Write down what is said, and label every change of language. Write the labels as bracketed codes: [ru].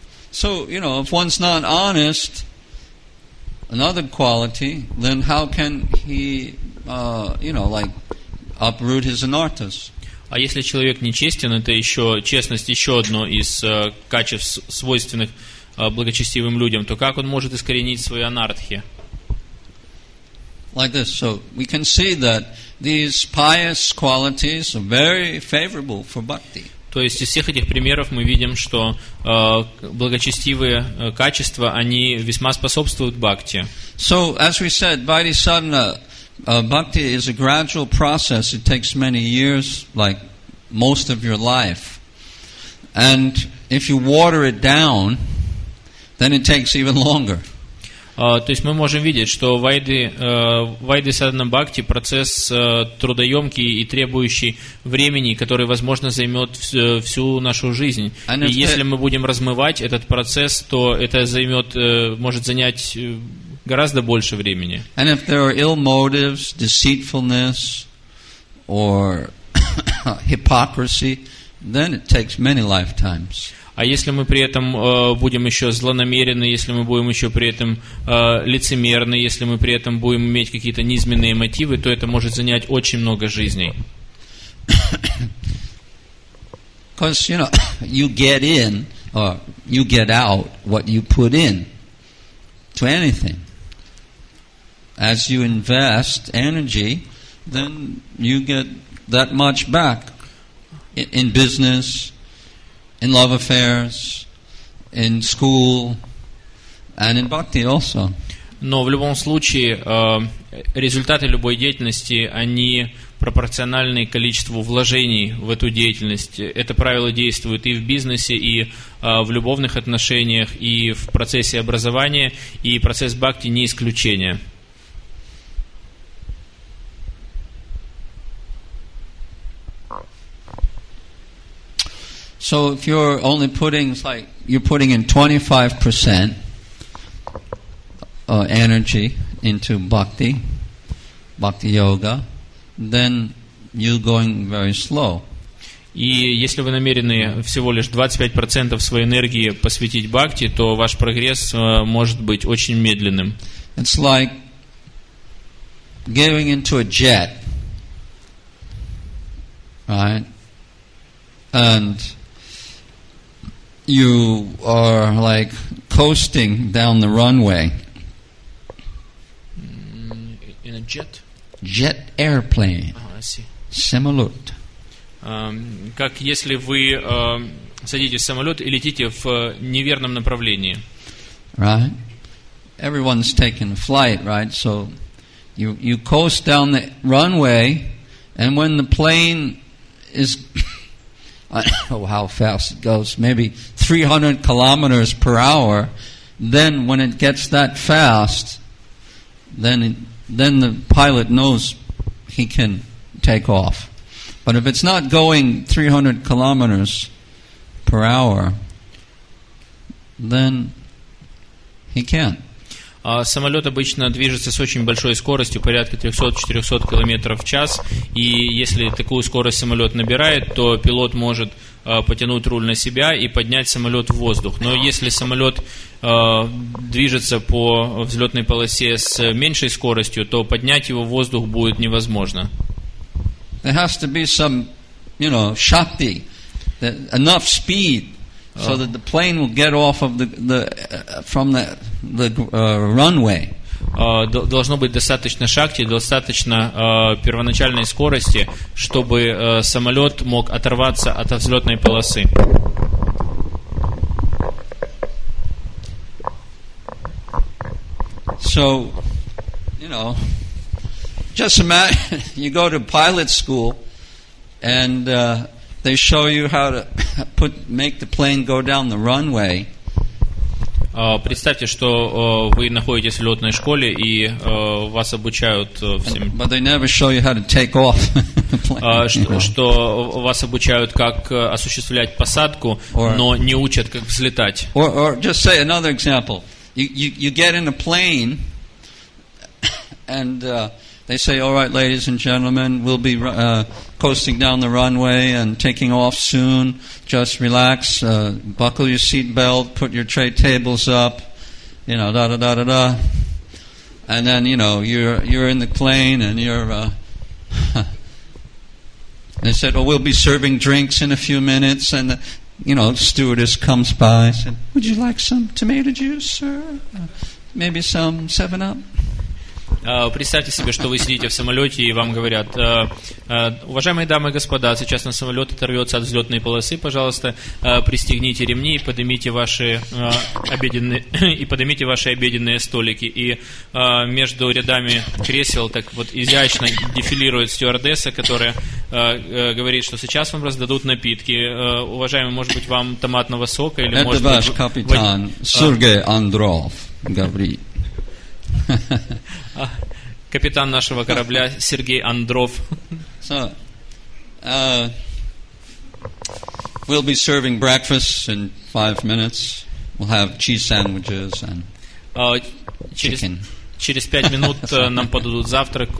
[en] So, if one's not honest, another quality, then how can he, uproot his anarthas? [ru] А если человек нечестен, это честность еще одно из качеств, свойственных благочестивым людям, то как он может искоренить свои анархии? [en] Like this. So we can see that these pious qualities are very favorable for bhakti. [ru] То есть из всех этих примеров мы видим, что благочестивые качества, они весьма способствуют бхакти. [en] So, as we said, Bodhisadhana, bhakti is a gradual process. It takes many years, like most of your life. And if you water it down, then it takes even longer. [ru] То есть мы можем видеть, что вайды садхана бхакти процесс трудоемкий и требующий времени, который, возможно, займет всю нашу жизнь. И если мы будем размывать этот процесс, то это может занять гораздо больше времени. [en] And if there are ill motives, deceitfulness, or hypocrisy, then it takes many lifetimes. [ru] А если мы при этом будем еще злонамеренны, если мы будем еще при этом лицемерны, если мы при этом будем иметь какие-то низменные мотивы, то это может занять очень много жизней. [en] Because, you get in or you get out what you put in to anything. As you invest energy, then you get that much back in business, in love affairs, in school, and in bhakti also. [ru] Но в любом случае результаты любой деятельности, они пропорциональны количеству вложений в эту деятельность. Это правило действует и в бизнесе, и в любовных отношениях, и в процессе образования, и процесс бхакти не исключение. [en] So if you're only putting, it's like you're putting in 25% energy into bhakti yoga, then you're going very slow. [ru] И если вы намерены всего лишь 25% своей энергии посвятить бхакти, то ваш прогресс может быть очень медленным. [en] It's like getting into a jet, right? And you are like coasting down the runway. In a jet? Jet airplane. I see. [ru] Самолет. Как если вы садитесь в самолет и летите в неверном направлении. [en] Right? Everyone's taking a flight, right? So you coast down the runway, and when the plane is I don't know how fast it goes, maybe 300 kilometers per hour, then when it gets that fast, then the pilot knows he can take off. But if it's not going 300 kilometers per hour, then he can't. [ru] Самолет обычно движется с очень большой скоростью, порядка 300-400 км в час, и если такую скорость самолет набирает, то пилот может потянуть руль на себя и поднять самолет в воздух. Но если самолет движется по взлетной полосе с меньшей скоростью, то поднять его в воздух будет невозможно. [en] There has to be some, shakti, enough speed, so that the plane will get off of from the runway. [ru] Должно быть достаточно шакти, достаточно первоначальной скорости, чтобы самолет мог оторваться от взлетной полосы. [en] So, just imagine you go to pilot school and they show you how to make the plane go down the runway. [ru] Представьте, что вы находитесь в летной школе и вас обучают всем. [en] But they never show you how to take off. [ru] Что вас обучают, как осуществлять посадку, но не учат, как взлетать. [en] Or just say another example. You get in a plane and they say, all right, ladies and gentlemen, we'll be coasting down the runway and taking off soon. Just relax, buckle your seat belt, put your tray tables up, da-da-da-da-da. And then, you're in the plane and you're... they said, we'll be serving drinks in a few minutes. And, the stewardess comes by and said, would you like some tomato juice, sir? Maybe some 7-Up? [ru] Представьте себе, что вы сидите в самолете и вам говорят: уважаемые дамы и господа, сейчас наш самолет оторвется от взлетной полосы, пожалуйста, пристегните ремни и поднимите ваши обеденные столики. И между рядами кресел так вот изящно дефилирует стюардесса, которая говорит, что сейчас вам раздадут напитки. Уважаемый, может быть, вам томатного сока или это может ваш быть... капитан Сергей Андров говорит. Капитан нашего корабля Сергей Андров. [en] So, we'll be serving breakfast in 5 minutes. We'll have cheese sandwiches and chicken. [ru] Через 5 минут нам подадут завтрак.